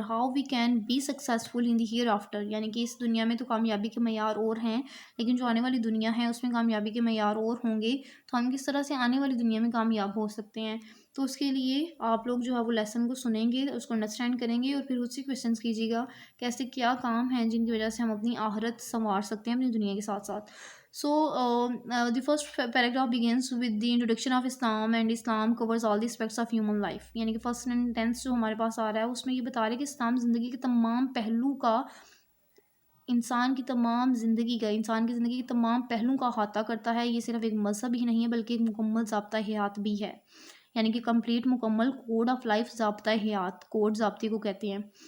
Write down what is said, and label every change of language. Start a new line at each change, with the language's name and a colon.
English: How we can be successful in the hereafter?
Hindi: यानी कि इस दुनिया में तो कामयाबी के मैयार और हैं, लेकिन जो आने वाली दुनिया है उसमें कामयाबी के मैयार और होंगे. तो हम किस तरह से आने वाली दुनिया में कामयाब हो सकते हैं? तो उसके लिए आप लोग जो है वो लेसन को सुनेंगे, उसको अंडरस्टैंड करेंगे और फिर उससे क्वेश्चन कीजिएगा कैसे क्या काम हैं जिनकी वजह से हम अपनी आहरत संवार सकते हैं अपनी दुनिया के साथ साथ.
English: So the first paragraph begins with the introduction of Islam, and Islam covers all the aspects of human life.
Hindi: यानी कि फर्स्ट सेंटेंस जो हमारे पास आ रहा है उसमें ये बता रहे हैं कि इस्लाम ज़िंदगी के तमाम पहलू का, इंसान की तमाम ज़िंदगी का, इंसान की ज़िंदगी के तमाम पहलुओं का अहाता करता है. ये सिर्फ एक मज़हब ही नहीं है बल्कि एक मुकम्मल ज़ाब्ता हयात भी है. यानी कि कंप्लीट मुकम्मल code of life ज़ाब्ता Hayat, code ज़ाब्ते को कहते हैं.